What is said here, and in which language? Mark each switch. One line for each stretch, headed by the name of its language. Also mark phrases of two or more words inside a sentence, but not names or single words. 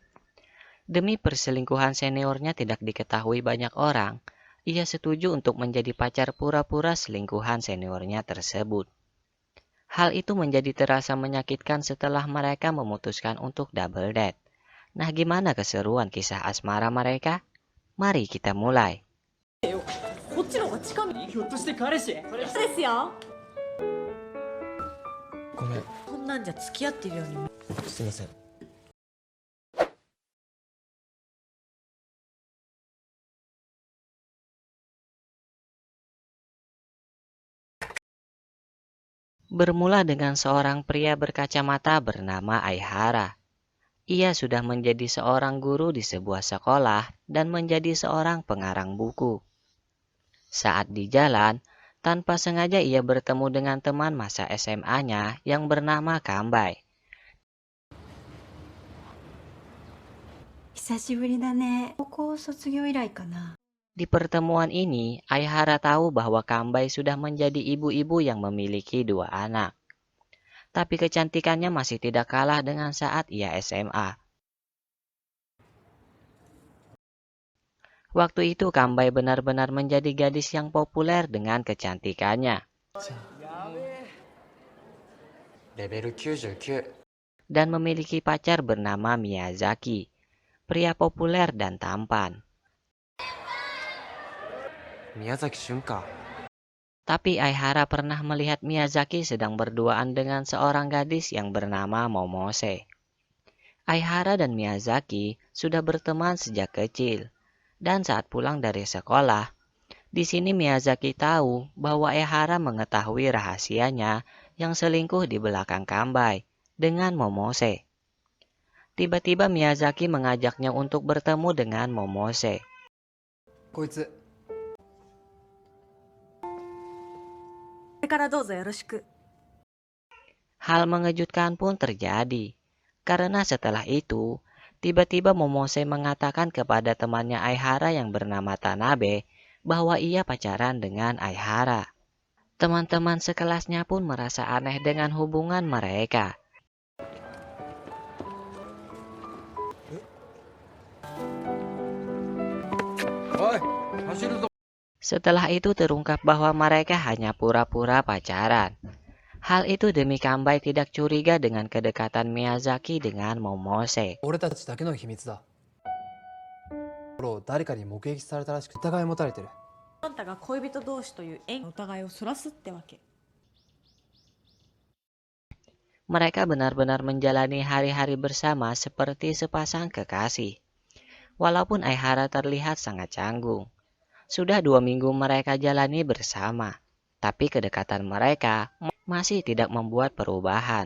Indonesian: Demi perselingkuhan seniornya tidak diketahui banyak orang, ia setuju untuk menjadi pacar pura-pura selingkuhan seniornya tersebut. Hal itu menjadi terasa menyakitkan setelah mereka memutuskan untuk
English: double date.
Indonesian: Nah, gimana keseruan kisah asmara mereka? Mari kita mulai.
Japanese: こっちの方が近道。ひょっとして彼氏？ですよ。ごめん、こんなんじゃ付き合ってるように。すいません。
Indonesian: Bermula dengan seorang pria berkacamata bernama Aihara. Ia sudah menjadi seorang guru di sebuah sekolah dan menjadi seorang pengarang buku. Saat di jalan, tanpa sengaja ia bertemu dengan teman masa SMA-nya yang bernama Kambai.
Japanese: 久しぶりだね。高校卒業以来かな。
Indonesian: Di pertemuan ini, Aihara tahu bahwa Kambai sudah menjadi ibu-ibu yang memiliki 2 anak. Tapi kecantikannya masih tidak kalah dengan saat ia SMA. Waktu itu Kambai benar-benar menjadi gadis yang populer dengan kecantikannya.
Japanese: レベル99。
Indonesian: Dan memiliki pacar bernama Miyazaki, pria populer dan tampan.
Japanese: 宮崎駿か。
Indonesian: Tapi Aihara pernah melihat Miyazaki sedang berduaan dengan seorang gadis yang bernama Momose. Aihara dan Miyazaki sudah berteman sejak kecil. Dan saat pulang dari sekolah, di sini Miyazaki tahu bahwa Aihara mengetahui rahasianya yang selingkuh di belakang Kambai dengan Momose. Tiba-tiba Miyazaki mengajaknya untuk bertemu dengan Momose.
Japanese: こいつ。これからどうぞよろしく。
Indonesian: Hal mengejutkan pun terjadi, karena setelah itu, tiba-tiba Momose mengatakan kepada temannya Aihara yang bernama Tanabe bahwa ia pacaran dengan Aihara. Teman-teman sekelasnya pun merasa aneh dengan hubungan mereka. Setelah itu terungkap bahwa mereka hanya pura-pura pacaran. Hal itu demi Kambai tidak curiga dengan kedekatan Miyazaki dengan Momose.
Japanese: 俺たちだけの秘密だ。誰かに目撃されたらしく疑い持たれてる。あんたが恋人同士という縁の疑いをそらすってわけ。
Indonesian: Mereka benar-benar menjalani hari-hari bersama seperti sepasang kekasih. Walaupun Aihara terlihat sangat canggung. Sudah 2 minggu mereka jalani bersama. Tapi kedekatan mereka masih tidak membuat perubahan.